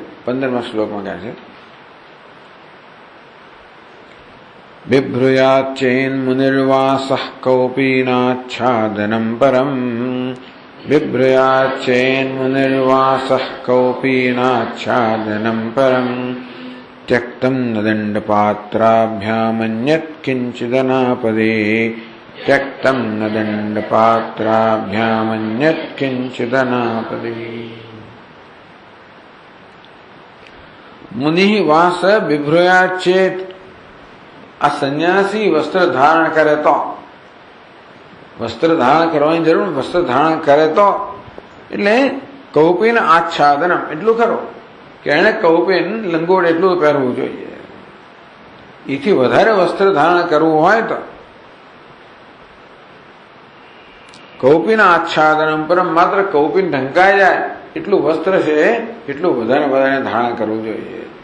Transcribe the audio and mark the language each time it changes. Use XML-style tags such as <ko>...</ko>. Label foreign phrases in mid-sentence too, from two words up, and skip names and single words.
<gu>15મા શ્લોકમાં કહે છે</gu> <sa>બિભ્રુયાચેન મુનિર્વાસઃ કૌપીનાચ્છાદનમ પરમ, બિભ્રુયાચેન મુનિર્વાસઃ કૌપીનાચ્છાદનમ પરમ, त्यक्तं न दण्डपात्राभ्यामन्यत् किञ्चिदनापदे, त्यक्तं न दण्डपात्राभ्यामन्यत् किञ्चिदनापदे. मुनिः वास बिभ्रुयात् चेत.</sa> <gu>આ સંન્યાસી વસ્ત્ર ધારણ કરે તો, વસ્ત્ર ધારણ કરવાની જરૂર, વસ્ત્ર ધારણ કરે તો એટલે</gu> <sa>કૌપીન આચ્છાદનમ</sa> <gu>એટલું ખરો કે એને કૌપીન લંગોટ એટલું પહેરવું જોઈએ. એથી વધારે વસ્ત્ર ધારણ કરવું હોય તો</gu> <sa>કૌપીન આચ્છાદનમ પરમ,</sa> <gu>માત્ર કૌપીન ઢંકાઈ જાય એટલું વસ્ત્ર છે એટલું વધારે ધારણ કરવું જોઈએ.</gu>